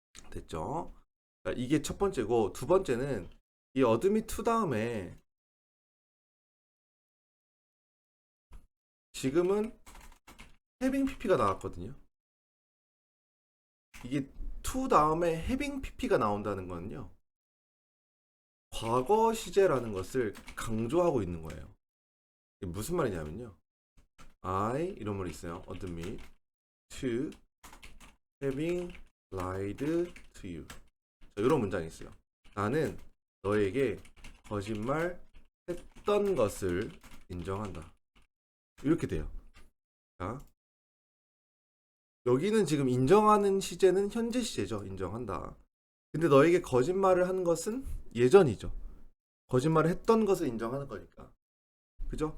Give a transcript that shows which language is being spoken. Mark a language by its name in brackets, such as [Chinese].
[Korean] 됐죠? 자, 이게 첫 번째고 두 번째는 이 admit to 다음에 지금은 having pp가 나왔거든요. 이게 to 다음에 having pp가 나온다는 거는요. 과거 시제라는 것을 강조하고 있는 거예요. 이게 무슨 말이냐면요. I 이런 말이 있어요. [English] admit to having lied to you. [Korean] 자, 이런 문장이 있어요. 나는 너에게 거짓말 했던 것을 인정한다. 이렇게 돼요. 자, 여기는 지금 인정하는 시제는 현재 시제죠. 인정한다. 근데 너에게 거짓말을 한 것은 예전이죠. 거짓말을 했던 것을 인정하는 거니까. 그죠?